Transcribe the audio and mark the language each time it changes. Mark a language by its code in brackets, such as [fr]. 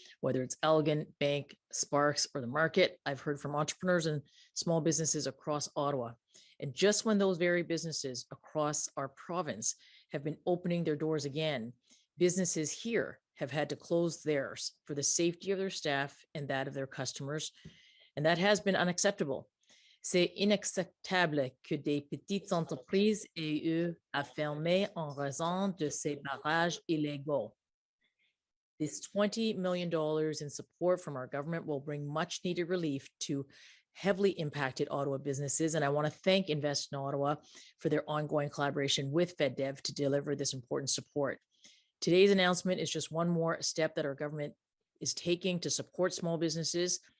[en] Whether it's Elgin, Bank, Sparks, or the Market, I've heard from entrepreneurs and small businesses across Ottawa. And just when those very businesses across our province have been opening their doors again, businesses here have had to close theirs for the safety of their staff and that of their customers. And that has been unacceptable. [fr] C'est inacceptable que des petites entreprises aient eu à fermer en raison de ces barrages illégaux. [en] This $20 million in support from our government will bring much needed relief to heavily impacted Ottawa businesses. And I want to thank Invest in Ottawa for their ongoing collaboration with FedDev to deliver this important support. Today's announcement is just one more step that our government is taking to support small businesses.